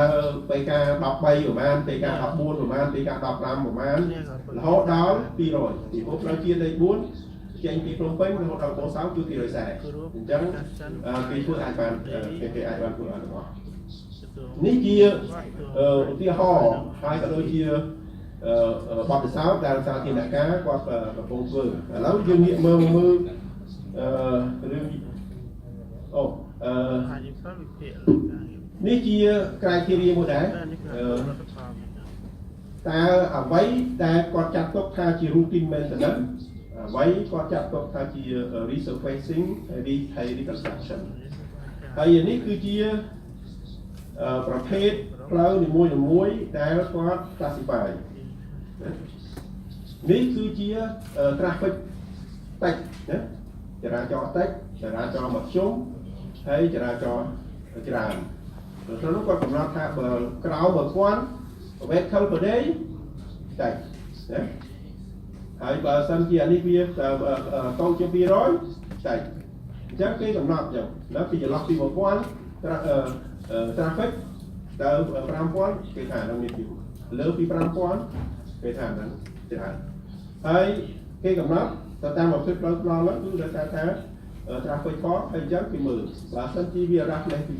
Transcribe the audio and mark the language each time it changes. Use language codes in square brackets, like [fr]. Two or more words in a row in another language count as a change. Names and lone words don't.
[km] ពេលការ13ប្រហែលពេលការ14ប្រហែលពេលការ15ប្រហែលរហូតដល់200ពីព្រោះផ្លូវជាតិលេខ4ចេញពីភ្នំពេញរហូតដល់កោះសោគឺ240អញ្ចឹងគេធ្វើអាចបានគេអាចបានធ្វើបានទាំងអស់នេះជាឧទាហរណ៍ហើយក៏ដូចជាបទពិសោធន៍ដែលសាធារណការគាត់កំពុងធ្វើឥឡូវយើងងាកមើលរឿង នេះជា criteria មួយដែរតើអ្វីដែលគាត់ចាត់ទុកថាជា [en] routine maintenance [km] អ្វីគាត់ចាត់ទុកថាជា resurfacing ហើយ reconstruction ហើយនេះគឺជាប្រភេទផ្លូវនីមួយៗដែលគាត់ classify នេះគឺជា traffic តិចណាចរាចរណ៍តិចចរាចរណ៍មធ្យមហើយចរាចរណ៍ច្រើន ក្នុងនោះគាត់កំណត់ថាបើក្រោម 1000 [en] vehicle per day [km] តិចណាហើយបើសិនជាអានេះវាតូចជាង200តិចអញ្ចឹងគេកំណត់អញ្ចឹងដល់ពីចន្លោះពី 1000 traffic ដល់ 5000 គេថានឹងមានពី លើពី 5000 គេថាហ្នឹងច្រើនហើយគេកំណត់ទៅតាមប្រភេទផ្លូវថ្នល់ហ្នឹងគឺដោយសារថា traffic ផងហើយអញ្ចឹងគេមើលបើសិនជាវារ៉ាស់លេសពី